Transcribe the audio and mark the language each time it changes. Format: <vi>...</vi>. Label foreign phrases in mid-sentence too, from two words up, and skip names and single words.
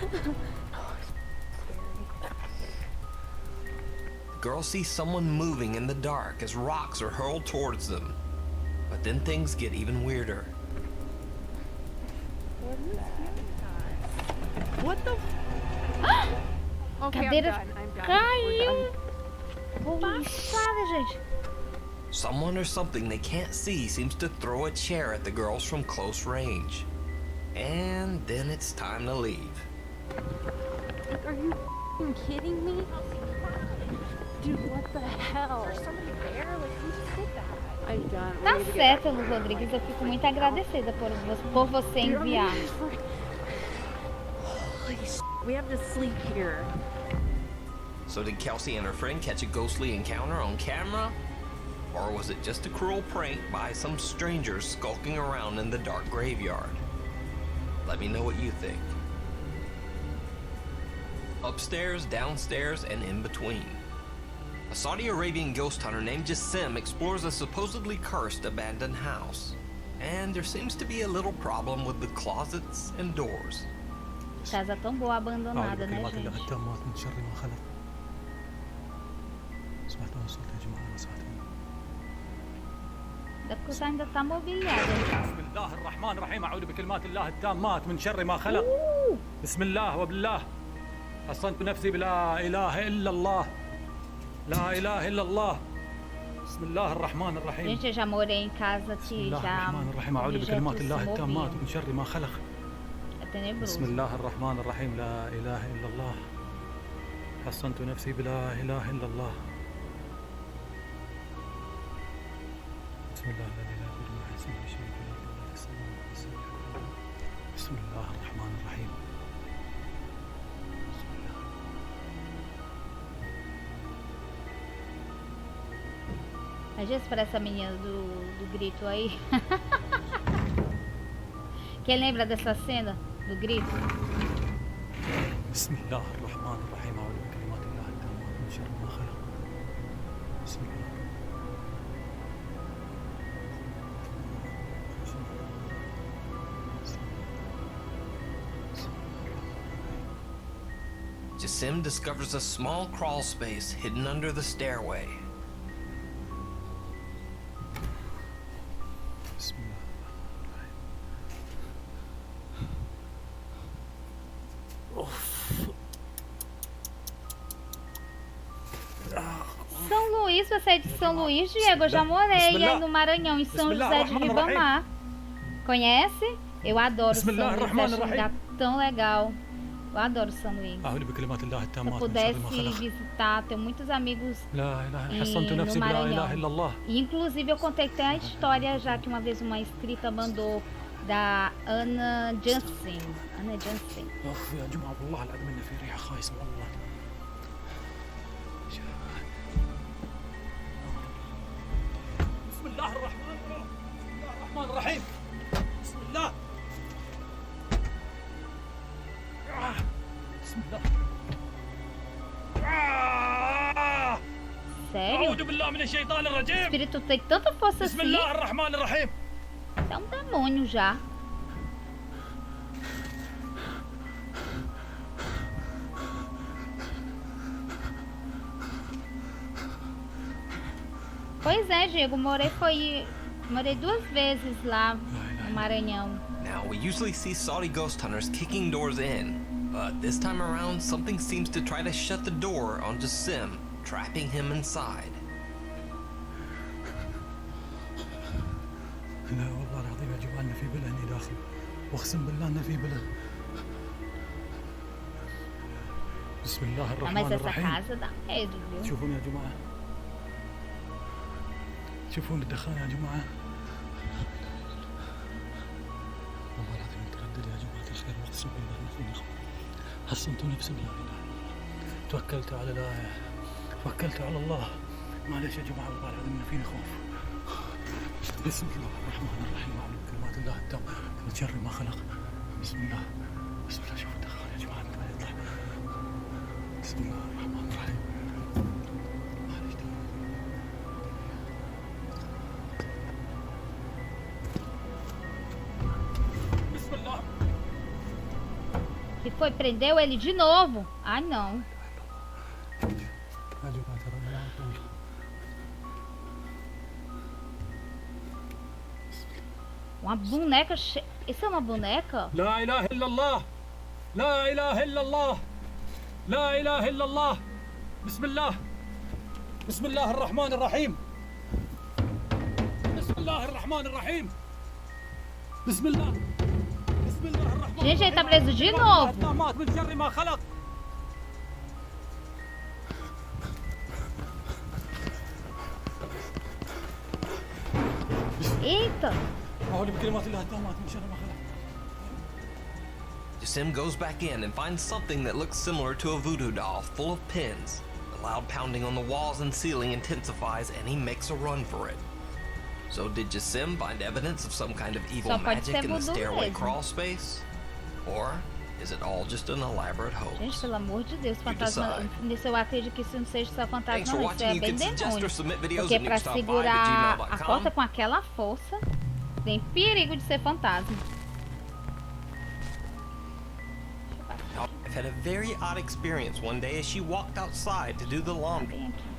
<en>Girls see someone moving in the dark as rocks are hurled towards them. But then things get even weirder. What the? Okay,</en> <pt>Cadeira</pt> <en>I'm done.</en> <pt>caiu. Passada, gente.</pt> <en>Someone or something they can't see seems to throw a chair at the girls from close range. And then it's time to leave. Are you f***ing kidding me? Dude, what the hell? There's somebody there? Like, who just did that? I'm done.</en> <pt>Tá certo, Lu Rodrigues. Eu fico muito agradecida por você enviar.</pt> <en>Holy shit, we have to sleep here. So did Kelsey and her friend catch a ghostly encounter on camera? Or was it just a cruel prank by some strangers skulking around in the dark graveyard? Let me know what you think. Upstairs, downstairs, and in between. A Saudi Arabian ghost hunter named Jassim explores a supposedly cursed abandoned house. And there seems to be a little problem with the closets and doors.</en> <pt>Casa tão boa abandonada, né, gente? Da coisa ainda tá mobiliada.</pt> <ar>بسم الله الرحمن الرحيم أعوذ بكلمات الله التامات من شر ما خلق. بسم الله وبالله حصنت نفسي بلا إله إلا الله. لا إله إلا الله. بسم الله الرحمن الرحيم.</ar> <pt>Gente, eu já morei em casa que já</pt> <ar>الرحمن الرحيم أعوذ بكلمات الله التامات من شر ما خلق.</ar> <pt>É tenebroso.</pt> <ar>بسم الله الرحمن الرحيم لا إله إلا الله. حصنت نفسي بلا إله إلا الله. بسم الله لا إله إلا الله. بسم الله الرحمن الرحيم.</ar> <pt>Às vezes parece a menina do grito aí. Quem lembra dessa cena do grito?</pt> <ar>بسم الله الرحمن الرحيم. أعوذ بكلمات الله التامات من شر ما خلق. بسم الله.</ar> <en>Jasim discovers a small crawl space hidden under the stairway.</en> <pt>São Luís, você é de São Luís, Diego? Eu já morei aí no Maranhão, em São José de Ribamar. Conhece? Eu adoro São Luís, acho um lugar tão legal. Eu adoro São Luís. Se eu pudesse visitar, tenho muitos amigos no Maranhão. E, inclusive, eu contei até a história, já que uma vez uma inscrita mandou, da Ana Jansen. Ana Jansen.</pt> <ar>بسم الله الرحمن الرحيم. بسم الله. بسم الله.</ar> <pt>Sério?</pt> <ar>أعوذ بالله من الشيطان</ar> <pt>O</pt> <ar>الرجيم.</ar> <pt>espírito tem tanta força assim.</pt> <ar>بسم الله الرحمن الرحيم.</ar> <pt>É um demônio já. Pois é, Diego, morei 2 vezes lá no Maranhão.</pt> <en>Now, we usually see Saudi ghost hunters kicking doors in, but this time around, something seems to try to shut the door on Jasim, trapping him inside.</en> <ar>لا والله العظيم يا جماعة إن في بلا هني داخل، واقسم بالله إن في بلا. بسم الله</ar> <pt>Ah,</pt> <ar>الرحمن</ar> <pt>mas essa</pt> <ar>الرحيم.</ar> <pt>casa dá medo, viu?</pt> <ar>شوفون يا جماعة، شوفون الدخان يا جماعة. والله العظيم متردد يا جماعة الخير، واقسم بالله إن فيني خوف. حصنت نفسي لا إله إلا الله. توكلت على الله، توكلت على الله. معلش يا جماعة والله العظيم إن فيني خوف. بسم الله الرحمن الرحيم. أعوذ بكلمات الله التامة من شر ما خلق. بسم الله. بسم الله. شوفوا الدخان يا جماعة ما يطلع. بسم الله الرحمن الرحيم. معلش بسم الله.</ar> <pt>Que foi? Prendeu ele de novo? Ai, não.</pt> <ar>يا جماعة ترى الموضوع طويل.</ar> <pt>Uma boneca. Isso é uma boneca?</pt> <ar>لا إله إلا الله. لا إله إلا الله. لا إله إلا الله. بسم الله. بسم الله الرحمن الرحيم. بسم الله الرحمن الرحيم. بسم الله. بسم الله الرحمن الرحيم.</ar> <pt>Gente, ele tá preso de novo.</pt> <ar>من شر ما خلق.</ar> <pt>Eita.</pt> <ar>أعوذ بكلمات الله التامات من شر ما خلق.</ar> <en>Jasim goes back in and finds something that looks similar to a voodoo doll full of pins. The loud pounding on the walls and ceiling intensifies and he makes a run for it. So did Jasim find evidence of some kind of evil magic in the stairway crawl space? Or is it all just an elaborate hoax?</en> <pt>Gente, pelo amor de Deus, fantasma. Nesse eu acredito que isso não seja só fantasma, não. Isso é bem demônio. Porque pra segurar a porta com aquela força, tem perigo de ser fantasma.</pt> <en>I've had a very odd experience one day as she walked outside to do the laundry.</en>